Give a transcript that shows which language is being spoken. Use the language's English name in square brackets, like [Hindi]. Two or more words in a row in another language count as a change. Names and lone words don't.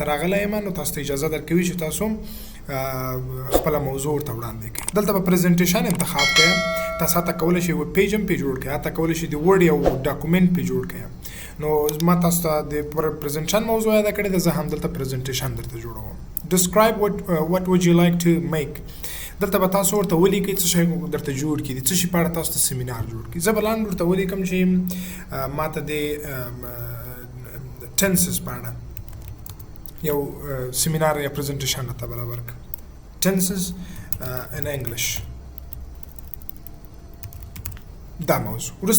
[Pashto] ته راغلی یم نو تاسو ته اجازه درکوي چې تاسو خپل موضوع ورته وړاندې کړئ دلته به پریزنټیشن انتخاب کړئ تاسو ته کولی شئ ویب پیج هم پې جوړ کړئ حتی کولی شئ د ورډ یو ډاکومنټ پې جوړ کړئ نو ما تاسو ته د پریزنټیشن موضوع یاده کړې ده زه هم دلته پریزنټیشن درته جوړوم [English] describe what would you like to make [Pashto] دلته به تاسو ورته ولیکئ څه شی درته جوړ کړي د څه شي په اړه تاسو ته سمینار جوړ کړي زه به لاندې ورته ولیکم چې ماته د ټنسز په اړه یو سمینار یا پریزنټیشن راته برابر کړه ټنسز [English] in English [Pashto] دا موضوع وروسته